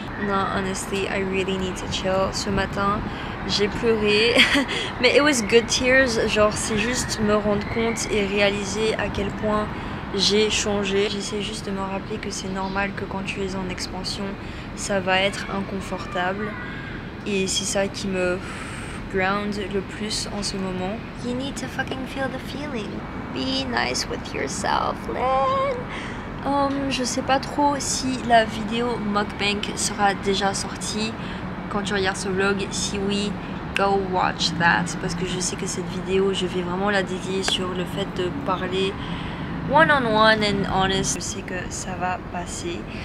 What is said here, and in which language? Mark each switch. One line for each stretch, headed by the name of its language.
English: Non, honestly, I really need to chill.
French: Ce matin, j'ai pleuré, mais
English: it was good tears.
French: Genre, c'est juste me rendre compte et réaliser à quel point j'ai changé. J'essaie juste de me rappeler que c'est normal que quand tu es en expansion, ça va être inconfortable. Et c'est ça qui me ground le plus en ce moment.
English: You need to fucking feel the feeling. Be nice with yourself, Len.
French: Je sais pas trop si la vidéo mukbang sera déjà sortie quand tu regardes ce vlog. Si oui,
English: go watch that.
French: Parce que je sais que cette vidéo, je vais vraiment la dédier sur le fait de parler
English: one-on-one and honest.
French: Je sais que ça va passer.